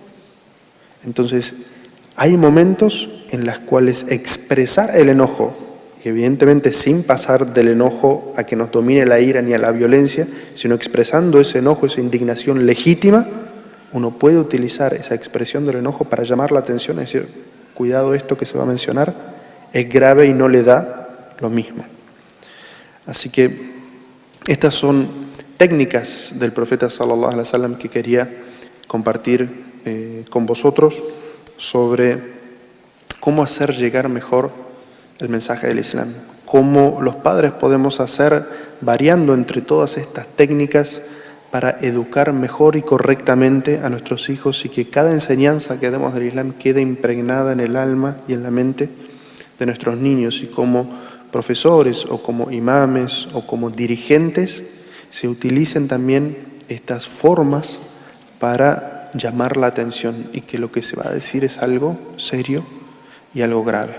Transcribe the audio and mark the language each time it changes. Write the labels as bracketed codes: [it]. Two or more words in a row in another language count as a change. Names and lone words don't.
[es] Entonces, hay momentos en los cuales expresar el enojo, y evidentemente sin pasar del enojo a que nos domine la ira ni a la violencia, sino expresando ese enojo, esa indignación legítima, uno puede utilizar esa expresión del enojo para llamar la atención, es decir, cuidado, esto que se va a mencionar es grave y no le da lo mismo. Así que estas son técnicas del profeta [ar] صلى الله عليه وسلم [es] que quería compartir con vosotros sobre cómo hacer llegar mejor el mensaje del Islam, cómo los padres podemos hacer variando entre todas estas técnicas para educar mejor y correctamente a nuestros hijos y que cada enseñanza que demos del Islam quede impregnada en el alma y en la mente de nuestros niños, y cómo profesores o como imames o como dirigentes se utilicen también estas formas para llamar la atención y que lo que se va a decir es algo serio y algo grave.